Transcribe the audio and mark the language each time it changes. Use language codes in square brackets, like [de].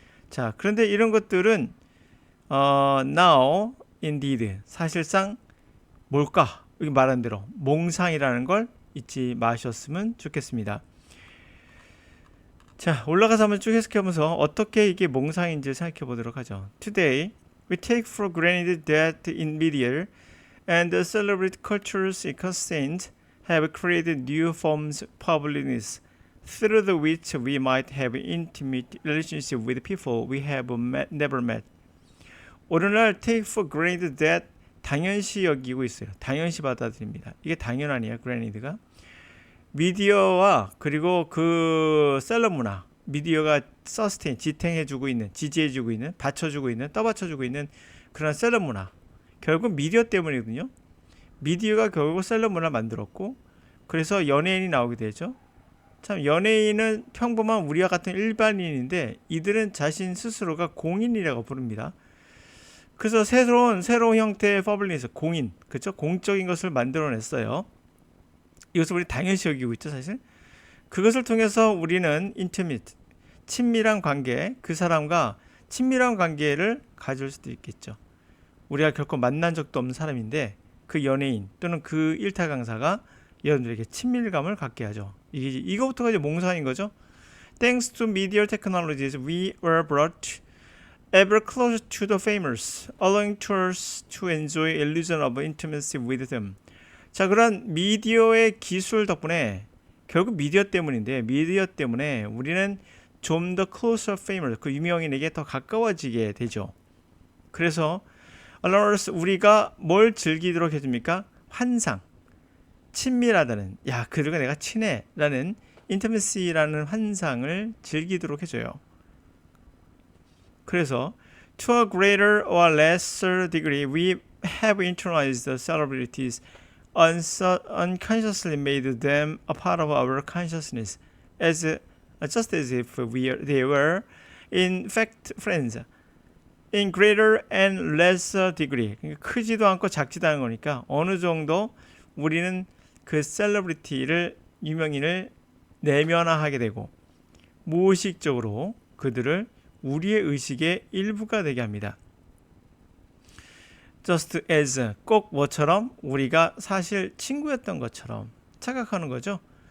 [ko] 자, 그런데 이런 것들은 [en] now indeed [ko] 사실상 뭘까? 여기 말한 대로 몽상이라는 걸 잊지 마셨으면 좋겠습니다. 자, 올라가서 한번 쭉 해석해보면서 어떻게 이게 몽상인지 생각해 보도록 하죠. [en] Today, we take for granted that in media and the celebrity culture's ecosystem have created new forms of publicness through the which we might have intimate relationship with people we have never met. [ko] 오늘날 [en] take for granted that [ko] 당연시 여기고 있어요. 당연시 받아들입니다. 이게 당연하네요. granted,가. 미디어와 그리고 그 셀럽 문화, 미디어가 서스테인, 지탱해주고 있는, 지지해주고 있는, 받쳐주고 있는, 떠받쳐주고 있는 그런 셀럽 문화. 결국 미디어 때문이거든요. 미디어가 결국 셀럽 문화를 만들었고, 그래서 연예인이 나오게 되죠. 참 연예인은 평범한 우리와 같은 일반인인데 이들은 자신 스스로가 공인이라고 부릅니다. 그래서 새로운 형태의 퍼블리스, 공인, 그렇죠? 공적인 것을 만들어냈어요. 이것을 우리 당연시 여기고 있죠, 사실. 그것을 통해서 우리는 인티미트, 친밀한 관계, 그 사람과 친밀한 관계를 가질 수도 있겠죠. 우리가 결코 만난 적도 없는 사람인데 그 연예인 또는 그 일타 강사가 여러분들에게 친밀감을 갖게 하죠. 이거부터가 이제 몽상인 거죠. [en] Thanks to media technologies, we were brought ever closer to the famous, allowing us to enjoy illusion of intimacy with them. [ko] 자, 그런 미디어의 기술 덕분에 결국 미디어 때문인데 미디어 때문에 우리는 좀 더 [en] closer famous, [ko] 그 유명인에게 더 가까워지게 되죠. 그래서 allows 우리가 뭘 즐기도록 해줍니까? 환상, 친밀하다는, 야, 그들과 내가 친해 라는 intimacy라는 환상을 즐기도록 해줘요. 그래서 [en] to a greater or lesser degree we have internalized the celebrities unconsciously made them a part of our consciousness just as if they were in fact friends in greater and lesser degree. [ko] 크지도 않고 작지도 않은 거니까 어느 정도 우리는 그 셀러브리티를 유명인을 내면화하게 되고 무의식적으로 그들을 우리의 의식의 일부가 되게 합니다. [en] Just as [ko] 꼭 뭐처럼 우리가 사실 친구였던 것처럼 착각하는 거죠.